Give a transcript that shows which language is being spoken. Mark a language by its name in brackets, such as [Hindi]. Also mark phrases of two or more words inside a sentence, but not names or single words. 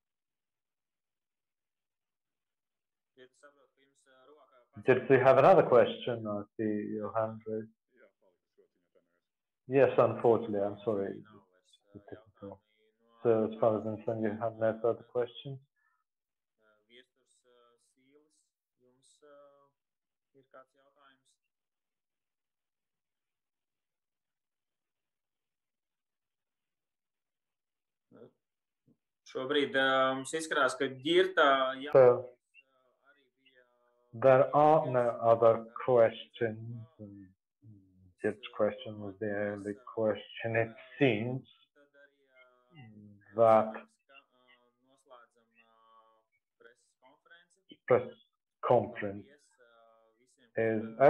[English] Did you have another question? I see your hand raised. Yes, unfortunately, I'm sorry. So as far as I'm concerned, you have no further questions? [Latvian] Šobrīd mums izskatās, ka ģirta... [English] So, there are no other questions. This question was the only question. It seems that press conference is over.